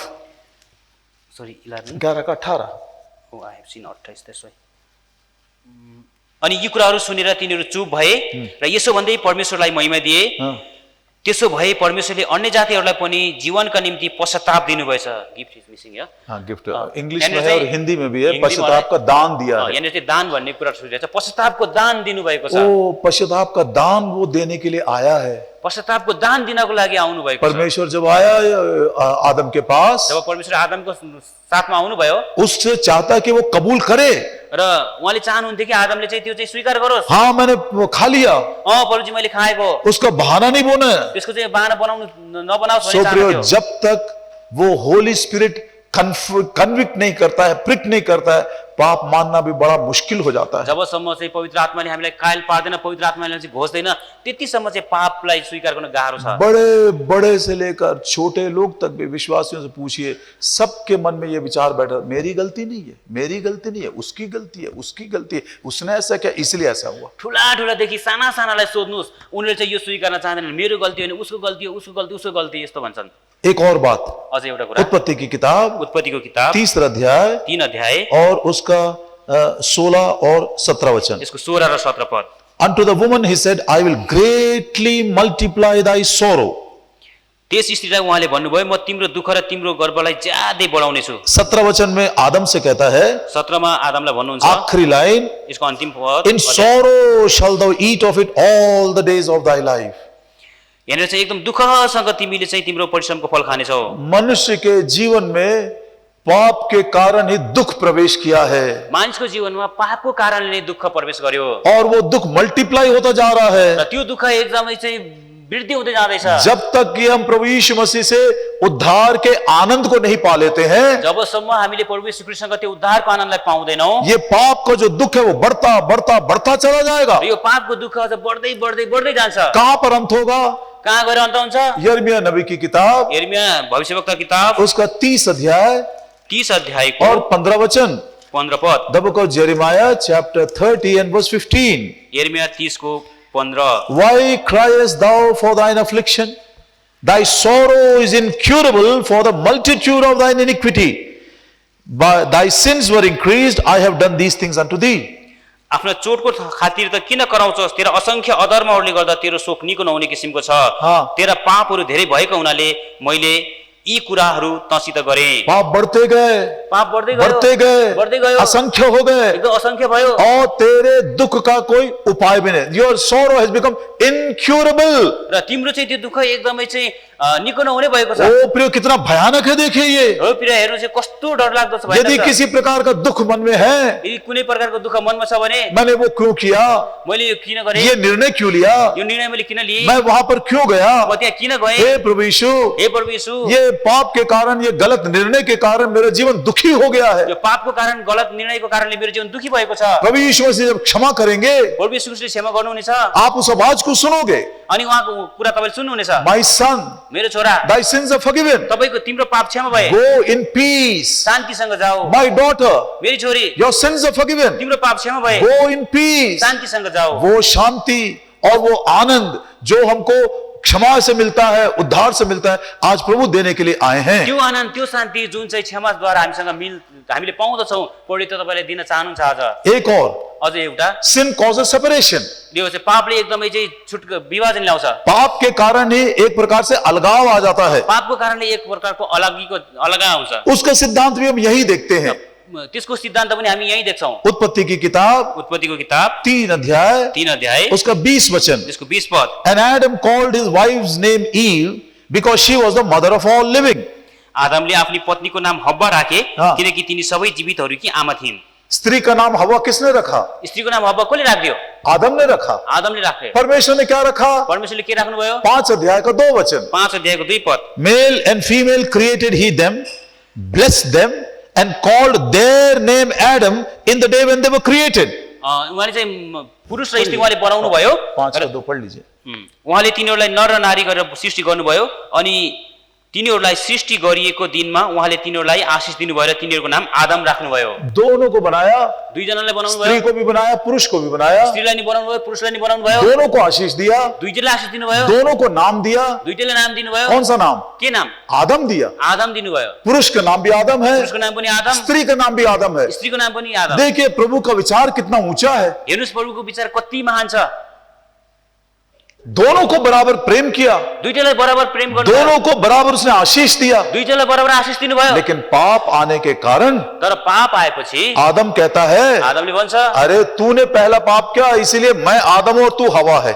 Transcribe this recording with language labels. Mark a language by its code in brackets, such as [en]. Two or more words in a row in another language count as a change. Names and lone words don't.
[en] Sorry, 11. [hi] 11 का 18। [en] Oh, I have seen 28 that's why. [ne] अनि यी कुराहरू सुनेर तिनीहरू चुप भए र यसो भन्दै परमेश्वरलाई महिमा दिए। त्यसो भए परमेश्वरले अन्य जातिहरूलाई पनि जीवनका निम्ति पश्चाताप दिनुभएछ। [en] Gift is missing here. [hi] हाँ, गिफ्ट इंग्लिश में है और हिंदी में भी है। पश्चाताप का दान दिया है। [ne] यानी चाहिँ दान भन्ने कुरा सुनिरहेछ। पश्चातापको दान दिनुभएको छ। [hi] ओ पश्चाताप का दान वो देने के लिए आया है। [ne] पश्चातापको दान दिनको लागि आउनु भएको छ। [hi] परमेश्वर जब आया आदम के पास, [ne] जब परमेश्वर आदमको साथमा आउनुभयो, [hi] उससे चाहता कि वो कबूल करे। [ne] र उहाँले चाहनुहुन्थ्यो कि आदमले चाहिँ त्यो चाहिँ स्वीकार गरोस्। [hi] हाँ, मैंने खा लिया, [ne] प्रभुजी मैले खाएको। [hi] उसका बहाना नहीं बोना है। [ne] त्यसको चाहिँ बहाना बनाउनु नबनाओस् भन्ने सो प्रिय, चाहन्थ्यो। [hi] जब तक वो [en] Holy Spirit convict [hi] नहीं करता है, प्रिक नहीं करता है, पाप मानना भी बड़ा मुश्किल हो जाता है। [ne] जबसम्म चाहिँ पवित्र आत्माले हामीलाई कायल पार्दैन, पवित्र आत्माले चाहिँ घोस्दैन, त्यतिसम्म चाहिँ पापलाई स्वीकार गर्न गाह्रो छ। [hi] बड़े बड़े से लेकर छोटे लोग तक भी विश्वासियों से पूछिए, सबके मन में ये विचार बैठा, मेरी गलती नहीं है, मेरी गलती नहीं है, उसकी गलती है, उसकी गलती है, उसने ऐसा किया इसलिए ऐसा हुआ। [ne] ठुला ठुलादेखि साना सानालाई सोध्नुहोस्, उनीहरूले चाहिँ यो स्वीकार्न चाहँदैनन्। मेरो गल्ती होइन, उसको गल्ती हो, उसको गल्ती, उसको गल्ती, यस्तो भन्छन्। [hi] एक और बात, [ne] अझै एउटा कुरा, [hi] उत्पत्ति की किताब [ne] उत्पत्तिको किताब [hi] 3 अध्याय [ne] 3 अध्याय [hi] और उसका 16 और 17 वचन। [ne] यसको 16 र 17 पद। [en] Unto the woman he said, I will greatly multiply thy sorrow. [ne] त्यस स्त्रीलाई उहाँले भन्नुभयो, म तिम्रो दुःख र तिम्रो गर्वलाई ज्यादै बढाउने छु। [hi] 17 वचन में आदम से कहता है, [ne] 17 मा आदमलाई भन्नुहुन्छ, [hi] आखिरी लाइन, [ne] यसको अन्तिम पद, [en] In sorrow shall thou eat of it all the days of thy life. [ne] यहाँनिर चाहिँ एकदम दुःखसँग तिमीले चाहिँ तिम्रो परिश्रमको फल खानेछौ। [hi] मनुष्य के जीवन में पाप के कारण ही दुख प्रवेश किया है [ne] मानिसको जीवनमा पापको कारणले नै दुःख प्रवेश गर्यो [hi] और वो दुख मल्टीप्लाई होता जा रहा है। [ne] र त्यो दुःख एकदमै चाहिँ वृद्धि हुँदै जाँदैछ। [hi] जब तक कि हम प्रभु यीशु मसीह से उद्धार के आनंद को नहीं पा लेते हैं, [ne] जबसम्म हामीले प्रभु यीशु ख्रीष्टसँग त्यो उद्धारको आनन्दलाई पाउँदैनौं, [hi] ये पाप का जो दुख है वो बढ़ता बढ़ता बढ़ता चला जाएगा। [ne] यो पापको दुःख अझ बढ्दै बढ्दै बढ्दै जान्छ। [hi] कहां पर अंत होगा? [ne] कहाँ गएर अन्त हुन्छ? [hi] यिर्मयाह नबी की किताब, [ne] यिर्मयाह भविष्यवक्ता किताब [hi] उसका 30 अध्याय [ne] 30 अध्यायको [hi] और 15 वचन। [ne] 15 पद। [en] The book of Jeremiah chapter 30 and verse 15. [ne] यिर्मयाह 30 को 15। [en] Why criest thou for thine affliction? Thy sorrow is incurable for the multitude of thine iniquity. But thy sins were increased, I have done these things unto thee. [ne] आफ्नो चोटको खातिर त किन कराउँछस्? तेरा असंख्य अधर्महरूले गर्दा तेरो शोक निको नहुने किसिमको छ। तेरा पापहरू धेरै भएको हुनाले मैले यी कुराहरू तँसित गरेँ। [hi] पाप बढ़ते गए, [ne] पाप बढ्दै [hi] बढ़ते गए, असंख्य हो गए, [ne] एकदम असंख्य भयो [hi] और तेरे दुख का कोई उपाय भी नहीं। [en] Your sorrow has become incurable. [ne] र तिम्रो चाहिँ त्यो दुःख एकदमै चाहिँ निको नहुने भएको छ। [hi] ओ प्रियो, कितना भयानक है देखिए ये। [ne] हो प्रिय, हेर्नु चाहिँ कस्तो डरलाग्दो छ यदि भइरहेको छ। [hi] किसी प्रकार का दुख मन में है, [ne] यदि कुनै प्रकारको दुःख मनमा छ भने [hi] मैंने वो क्यों किया, [ne] मैले यो किन गरेँ, [hi] ये निर्णय क्यों लिया, [ne] यो निर्णय मैले किन लिएँ, [hi] मैं वहां पर क्यों गया, [ne] म त्यहाँ किन गएँ, [hi] हे प्रभु यीशु, [ne] हे प्रभु यीशु, [hi] ये पाप के कारण, ये गलत निर्णय के कारण मेरा जीवन दुखी हो गया है। [ne] यो पापको कारण, गलत निर्णयको कारणले मेरो जीवन दुखी भएको छ। [hi] प्रभु यीशु मसीह जब क्षमा करेंगे, [ne] प्रभु यीशु ख्रीष्टले क्षमा गर्नुहुनेछ [hi] आप उस आवाज को सुनोगे, [ne] अनि उहाँको कुरा तपाईले सुन्नुहुनेछ। [en] My son, [ne] मेरो छोरा, [en] thy sins are forgiven, [ne] तपाईको तिम्रो पाप क्षमा भए, [en] go in peace, [ne] शान्तिसँग जाऊ। [en] my daughter, [ne] मेरी छोरी, [en] your sins are forgiven, [ne] तिम्रो पाप क्षमा भए, [en] go in peace। [ne] शान्तिसँग जाऊ। [hi] वो शांति और वो आनंद जो हमको क्षमा से मिलता है, उद्धार से मिलता है, आज प्रभु देने के लिए आए हैं। [ne] त्यो आनन्द, त्यो शान्ति जुन चाहिँ क्षमाद्वारा हामीले पाउँदछौँ, पढित तपाईँले दिन चाहनुहुन्छ आज। [hi] एक और, [ne] अझ एउटा, [en] sin causes separation, [ne] यो चाहिँ पापले एकदमै चाहिँ विभाजन ल्याउँछ। [hi] पाप के कारण ही एक प्रकार से अलगाव आ जाता है। [ne] पापको कारणले एक प्रकारको अलगा आउँछ। [hi] उसका सिद्धांत भी हम यही देखते हैं। [ne] त्यसको सिद्धान्त पनि हामी यही देख्छौँ। [hi] उत्पत्ति की किताब [ne] उत्पत्तिको किताब [hi] 3 अध्याय [ne] 3 अध्याय [hi] उसका 20 वचन, [ne] त्यसको 20 पद। [en] and Adam called his wife's name Eve because she was the mother of all living। [ne] आदमले आफ्नी पत्नीको नाम हव्वा राखे [hi] हाँ। [ne] किनकि तिनी सबै जीवितहरूकी आमा थिइन्। [hi] स्त्री का नाम हवा किसने रखा? [ne] स्त्रीको नाम हव्वा कसले राखिदियो? [hi] आदम ने रखा। [ne] आदमले राखे। [hi] परमेश्वर ने क्या रखा? [ne] परमेश्वरले के राख्नुभयो? [hi] 5 अध्याय का 2 वचन, [ne] 5 अध्यायको 2 पद। [en] Male and female created he them, blessed them and called their name Adam in the day when they were created। [ne] उहाँले चाहिँ पुरुष र स्त्री उहाँले बनाउनु भयो। [hi] 5 का 2 पढ़ लीजिए। [ne] उहाँले तिनीहरूलाई नर र नारी गरेर सृष्टि गर्नुभयो अनि तिनीहरूलाई सृष्टि गरिएको दिनमा उहाँले तिनीहरूलाई आशीष दिनुभयो र तिनीहरूको नाम आदम राख्नुभयो। [hi] दोनों को बनाया, [ne] दुई जनालाई बनाउनु [hi] स्त्री [ne] भयो, [hi] को भी बनाया, पुरुष को भी बनाया, [ne] स्त्रीलाई नि बनाउनु भयो, पुरुषलाई नि बनाउनु भयो, [hi] दोनों को आशीष दिया, [ne] दुईटैलाई आशीष दिनुभयो, [hi] दोनों को नाम दिया। [ne] दुईटैलाई नाम दिनुभयो। [hi] कौन सा नाम? [ne] के नाम? [hi] आदम दिया। [ne] आदम दिनुभयो। [hi] पुरुष का नाम भी आदम है, [ne] पुरुषको नाम पनि आदम, [hi] स्त्री का नाम भी आदम है। [ne] स्त्रीको नाम पनि आदम। [hi] देखिए प्रभु का विचार कितना ऊंचा है। [ne] हेर्नुस् प्रभुको विचार कति महान छ। [hi] दोनों को बराबर प्रेम किया, [ne] दुईटैलाई बराबर प्रेम गर्नुभयो, [hi] दोनों को बराबर उसने आशीष दिया, [ne] दुईटैलाई बराबर आशीष दिनुभयो। [hi] लेकिन पाप आने के कारण [ne] तर पाप आएपछि [hi] आदम कहता है, [ne] आदमले भन्छ, [hi] अरे तूने पहला पाप किया इसीलिए मैं आदम और तू हवा है।